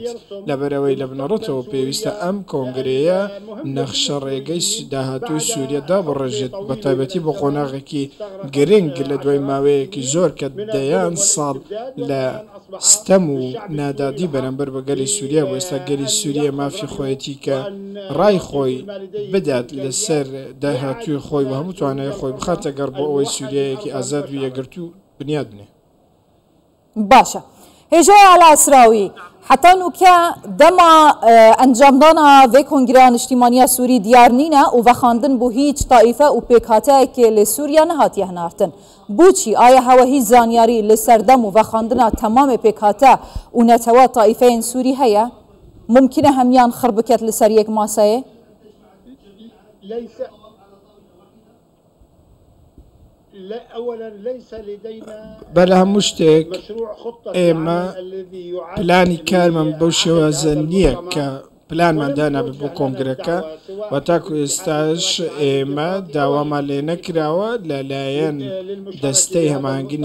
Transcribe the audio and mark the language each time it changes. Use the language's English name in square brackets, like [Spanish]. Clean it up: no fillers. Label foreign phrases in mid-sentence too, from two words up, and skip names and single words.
[Central Kurdish] لەبەرەوەی لە بنەڕەتەوە پێویستە ئەم کۆنگرەیە نەخشە ڕێگەی داهاتووی سووریا دابڕێژێت بە تایبەتی بۆ قۆناغێکی گرنگ لە دوای ماوەیەکی زۆر کە دەیان ساڵ لە ستەم و نادادی بەرامبەر بە گەلی سووریا بۆ ئێستا گەلی سووریا مافی خۆیەتی کە ڕای خۆی بدات لەسەر داهاتووی خۆی و هەموو توانای خۆی بخاتە گەڕ بۆ ئەوەی سووریایەکی ئازاد و یەکگرتو بنیاد بنێ. [Kurdish] باشە. هێژە العسراوی حتا نوکە دەما ئەنجامدانا vê kongreya niştimaniya Sûrî diyar nîne û vexandin bû hîç taîfe û pêkhاتeyekê lê Sûriya nehatiye hinartin. Bûçî aya hewehî zanyarî li serdem û vexandina temamê pêkhate û netewa taîfeyên Sûrî heye? Mumkin e hemiyan xir biket li ser yek masayê? [Central Kurdish] بەلە هەموو شتێک ئێمە پلانی کارمان بەو شێوازە نییە کە پلانماندانا بۆ کۆنگرەکە و تاکو ئێستاش ئێمە داوامان لێ نەکراوە لەلایەن دەستەی هەماهەنگی